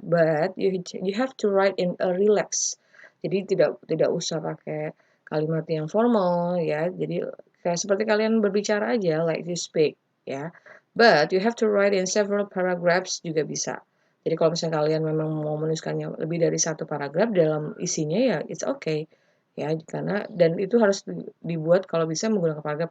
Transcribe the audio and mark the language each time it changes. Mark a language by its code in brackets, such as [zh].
[en] But you have to write in a relax. [id] Jadi tidak usah pakai kalimat yang formal, ya. Jadi kayak seperti kalian berbicara aja, [en] like you speak, [id] ya. [en] But you have to write in several paragraphs juga bisa. [id] Jadi kalau misalnya kalian memang mau menuliskannya lebih dari satu paragraf dalam isinya ya [en] it's okay. [id] Ya, karena dan itu harus dibuat kalau bisa menggunakan paragraf.